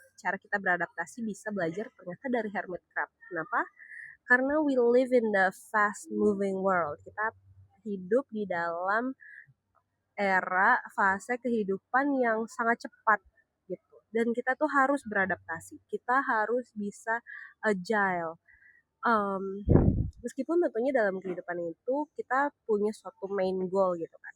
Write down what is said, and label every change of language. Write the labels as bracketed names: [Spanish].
[Indonesian] Cara kita beradaptasi bisa belajar ternyata dari hermit crab. Kenapa? Karena [English] we live in the fast moving world. [Indonesian] Kita hidup di dalam era fase kehidupan yang sangat cepat gitu. Dan kita tuh harus beradaptasi. Kita harus bisa agile. Um, Meskipun tentunya dalam kehidupan itu kita punya suatu main goal gitu kan.